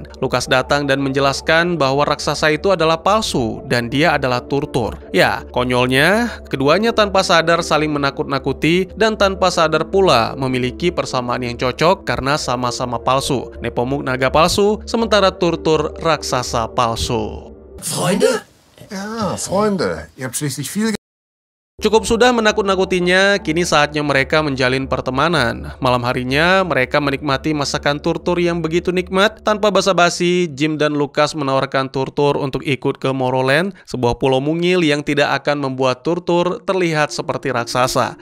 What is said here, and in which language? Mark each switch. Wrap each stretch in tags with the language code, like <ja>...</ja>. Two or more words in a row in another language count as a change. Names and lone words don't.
<id>Lucas datang dan menjelaskan bahwa raksasa itu adalah palsu dan dia adalah Turtur. Ya, konyolnya, keduanya tanpa sadar saling menakut-nakuti dan tanpa sadar pula memiliki persamaan yang cocok karena sama-sama palsu. Nepomuk naga palsu, sementara Turtur raksasa palsu.</id> <de>Freunde? Ja, Freunde. Ihr habt schließlich viel...</de> <id>Cukup sudah menakut-nakutinya, kini saatnya mereka menjalin pertemanan. Malam harinya, mereka menikmati masakan Turtur yang begitu nikmat. Tanpa basa-basi, Jim dan Lucas menawarkan Turtur untuk ikut ke Morroland, sebuah pulau mungil yang tidak akan membuat Turtur terlihat seperti raksasa.</id>